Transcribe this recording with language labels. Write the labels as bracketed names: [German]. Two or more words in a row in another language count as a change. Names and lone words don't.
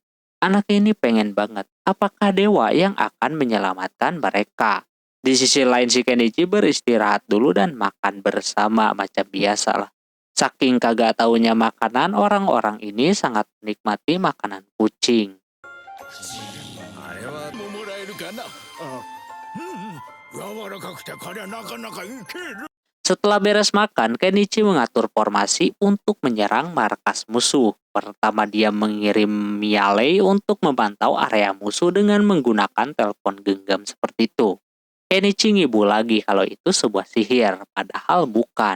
[Indonesian] Anak ini pengen banget, apakah dewa yang akan menyelamatkan mereka? Di sisi lain si Kenichi beristirahat dulu dan makan bersama macam biasa lah. Saking kagak taunya makanan, orang-orang ini sangat menikmati makanan kucing. [Japanese] あれはももらえるかな。柔らかくてこりゃなかなかいける。 [Indonesian] Setelah beres makan, Kenichi mengatur formasi untuk menyerang markas musuh. Pertama dia mengirim Miale untuk memantau area musuh dengan menggunakan telepon genggam seperti itu. Kenichi ngibu lagi kalau itu sebuah sihir, padahal bukan.